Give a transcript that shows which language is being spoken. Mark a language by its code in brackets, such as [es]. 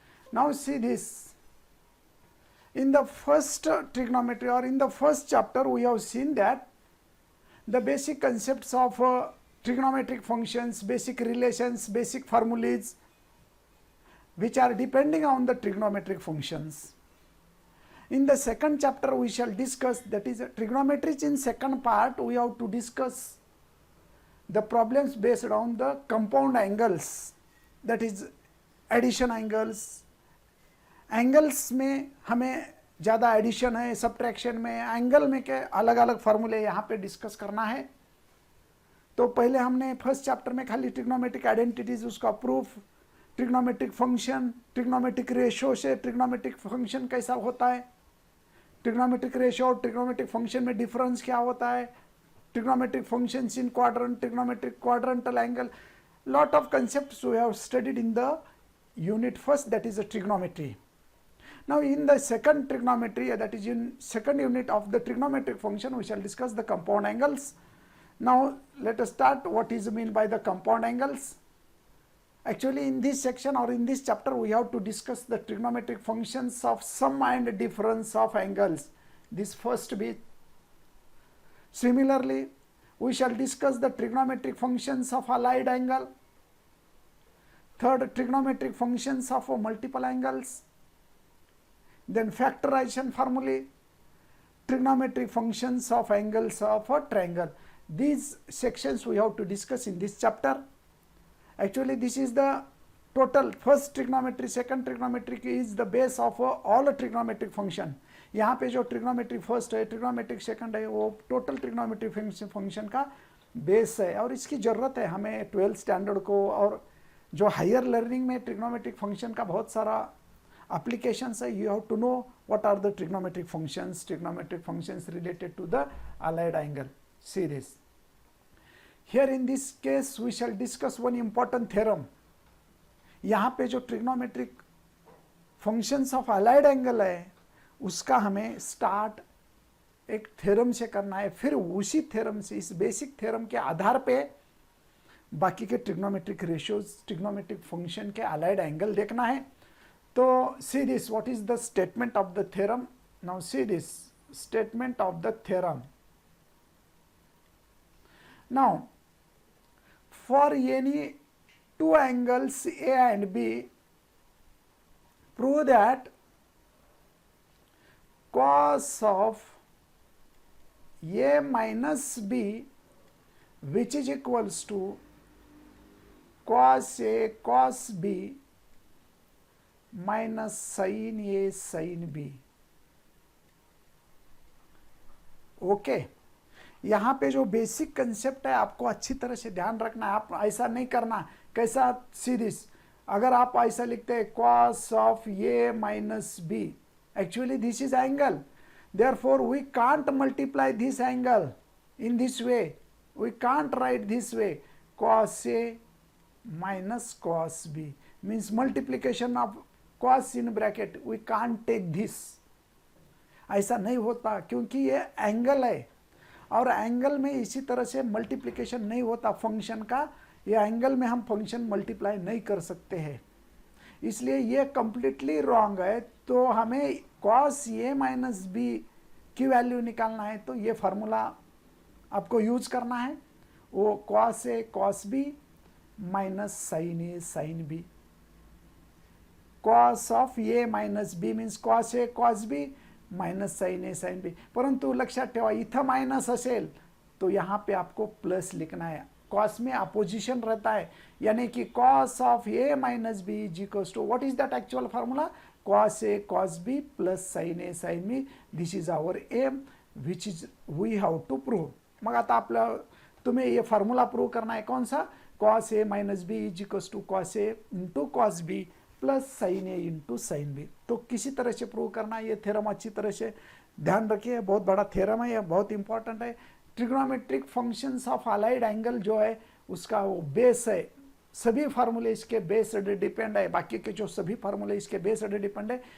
[en] Now see this, in the first trigonometry or in the first chapter we have seen that the basic concepts of trigonometric functions, basic relations, basic formulas which are depending on the trigonometric functions. In the second chapter we shall discuss, that is trigonometry. In second part we have to discuss the problems based on the compound angles, that is addition angles. [hi] Angles में हमें ज़्यादा addition है, subtraction में, angle में के अलग अलग फार्मूले यहाँ पे डिस्कस करना है. तो पहले हमने फर्स्ट चैप्टर में खाली ट्रिग्नोमेट्रिक आइडेंटिटीज, उसका proof, trigonometric function, trigonometric ratio से ट्रिग्नोमेट्रिक फंक्शन कैसा होता है, ट्रिग्नोमेट्रिक रेशो और ट्रिग्नोमेट्रिक फंक्शन में डिफरेंस क्या होता है, trigonometric functions in quadrant, trigonometric quadrantal angle, [en] lot of concepts we have studied in the unit first, that is a trigonometry. Now in the second trigonometry, that is in second unit of the trigonometric function, we shall discuss the compound angles. Now let us start what is meant by the compound angles. Actually in this section or in this chapter we have to discuss the trigonometric functions of sum and difference of angles, this first bit. Similarly we shall discuss the trigonometric functions of allied angle, third trigonometric functions of multiple angles, then factorization formulae, trigonometric functions of angles of a triangle. These sections we have to discuss in this chapter. Actually this is the total first trigonometry, second trigonometric is the base of all trigonometric function. [hi] यहाँ पे जो trigonometry first है, trigonometric second है, वो total trigonometry function का base है और इसकी ज़रूरत है हमें 12th स्टैंडर्ड को, और जो हायर लर्निंग में ट्रिग्नोमेट्रिक फंक्शन का बहुत सारा एप्लीकेशंस है. [en] You have to know what are the trigonometric functions related to the allied angle. See this here in this case we shall discuss one important theorem. [hi] यहाँ पे जो trigonometric functions of allied angle है उसका हमें start एक theorem से करना है, फिर उसी थ्योरम से, इस बेसिक थ्योरम के आधार पे बाकी के ट्रिग्नोमेट्रिक रेशियोज, ट्रिग्नोमेट्रिक फंक्शन के अलाइड एंगल देखना है. [en] तो see this, what is the statement of the theorem. Now see this statement of the theorem. Now for any two angles A and B, prove that cos of a minus b which is equals to cos a cos b minus sin a sin b. [hi] Okay, यहाँ पे जो basic concept है आपको अच्छी तरह से ध्यान रखना है. आप ऐसा नहीं करना. [en] कैसा, see this, [hi] अगर आप ऐसा लिखते हैं [en] cos of a minus b, actually this is angle, therefore we can't multiply this angle in this way, we can't write this way, cos a minus cos b means multiplication of cos in bracket, we can't take this. [hi] ऐसा नहीं होता क्योंकि ये angle है और angle में इसी तरह से मल्टीप्लिकेशन नहीं होता फंक्शन का. ये एंगल में हम फंक्शन मल्टीप्लाई नहीं कर सकते हैं, इसलिए ये कंप्लीटली रॉन्ग है. तो हमें cos a माइनस बी की वैल्यू निकालना है, तो ये फार्मूला आपको यूज करना है, वो cos a cos b minus sin a sin b. [en] cos of a minus b means cos a cos b minus sin a sin b. [mr] परंतु लक्षात ठेवा इथं माइनस असेल [hi] तो यहाँ पे आपको प्लस लिखना है. cos में अपोजिशन रहता है, यानी कि [en] cos of a minus b is equals to, what is that actual formula, cos a cos b plus sin a sin b. This is our aim which is we have to prove. [mr] मग आता आपलं [hi] तुम्हें ये formula prove करना है. कौन सा, [en] cos a minus b is equals to cos a into cos b plus sine A into sine B. [hi] तो किसी तरह से प्रूव करना है ये थ्योरम, अच्छी तरह से ध्यान रखिए, बहुत बड़ा थ्योरम है, ये बहुत इंपॉर्टेंट है। Trigonometric functions of allied angle जो है उसका वो बेस है, सभी फार्मूले इसके बेस्ड डिपेंड है, बाकी के जो सभी फार्मूले इसके बेस्ड डिपेंड है।